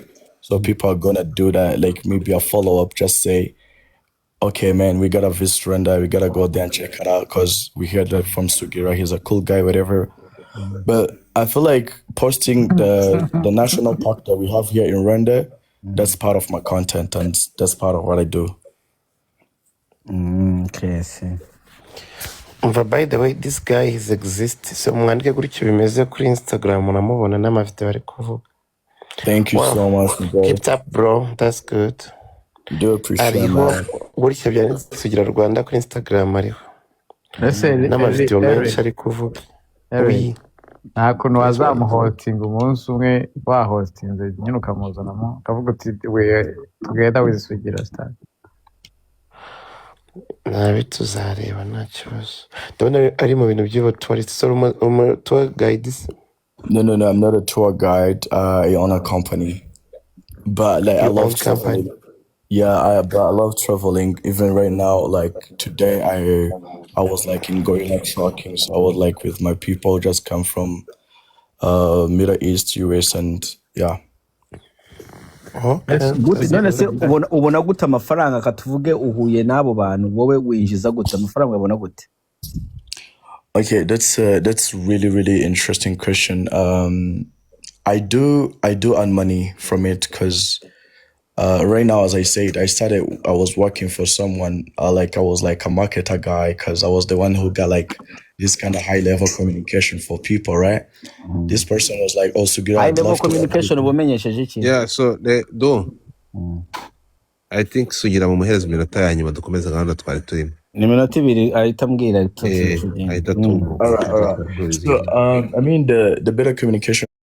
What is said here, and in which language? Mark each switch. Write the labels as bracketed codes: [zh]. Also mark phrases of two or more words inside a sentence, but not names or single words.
[en] So people are gonna do that, like maybe a follow up, just say, okay, man, we gotta visit Rwanda, we gotta go there and check it out because we heard that from Sugira, he's a cool guy, whatever. But I feel like posting the national park that we have here in Rwanda, that's part of my content and that's part of what I do. Okay, see. By the way, this guy is exist. [rw] So mwandike gutyo bimeze kuri Instagram unamubona n'amavideo bari kuvuga. [en] Thank you so much, bro. Keep it up, bro. That's good. Do appreciate it, [rw] Ariho [en] man. [rw] gutyo byanditse Sugira Rwanda kuri Instagram ariho. N'amavideo menshi ari kuvuga. Oui. nta kuntu wazamuhostinga umunsi umwe wahostinze nyine ukamuzanamo ukavuga uti [en] we together with Sugira Star. [rw] Nabi tuzareba nta kibazo. Ndabona ari mu bintu by'ubutwari. [en] So tour guide. No, I'm not a tour guide. I own a company. But like I love traveling. Yeah, but I love traveling. Even right now, like today, I was like in Gorilla trucking, so I was like with my people, just come from Middle East, US, and yeah. [rw] None se ubona gute amafaranga katuvuge uhuye n'abo bantu wowe winjiza gute amafaranga ubona gute? [en] Okay, that's really interesting question. I do earn money from it because right now, as I said, I was working for someone, I was like a marketer guy because I was the one who got like this kind of high level communication for people, right? This person was like, oh, Sugira, High level communication [rw] ubumenyesheje iki? [en] Yeah, so I think [rw] Sugira mumuhereza iminota ya nyuma dukomeza gahunda twari turimo. Ni minota 2 ahita ambwira ahita [en] Alright. So I mean the better communication